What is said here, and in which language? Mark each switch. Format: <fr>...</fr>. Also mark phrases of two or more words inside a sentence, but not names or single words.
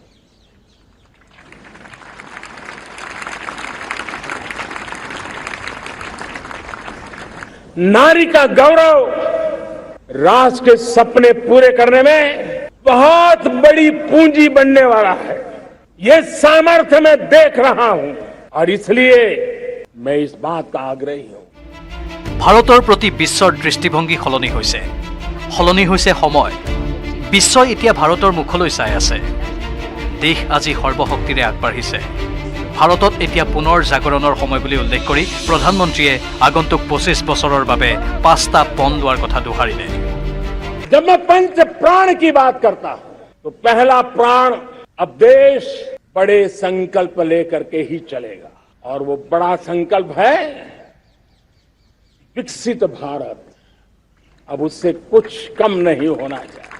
<hi>नारी का गौरव राष्ट्र के सपने पूरे करने में बहुत बड़ी पूंजी बनने वाला है। ये सामर्थ्य मैं देख रहा हूं, और इसलिए मैं इस बात का आग्रही हूं।</hi> <as>ভাৰতৰ প্ৰতি বিশ্বৰ দৃষ্টিভংগী সলনি হৈছে সময়। বিশ্বই এতিয়া ভাৰতৰ মুখলৈ চাই আছে। দেশ আজি সৰ্বশক্তিৰে আগবাঢ়িছে। ভাৰতত এতিয়া পুনৰ জাগৰণৰ সময় বুলি উল্লেখ কৰি প্ৰধানমন্ত্ৰীয়ে আগন্তুক 25 বছৰৰ বাবে 5টা পণ লোৱাৰ কথা দোহাৰিলে।</as> <hi>जब मैं पंच प्राण की बात करता हूं, तो पहला प्राण अब देश बड़े संकल्प लेकर के ही चलेगा, और वो बड़ा संकल्प है विकसित भारत। अब उससे कुछ कम नहीं होना चाहिए।</hi>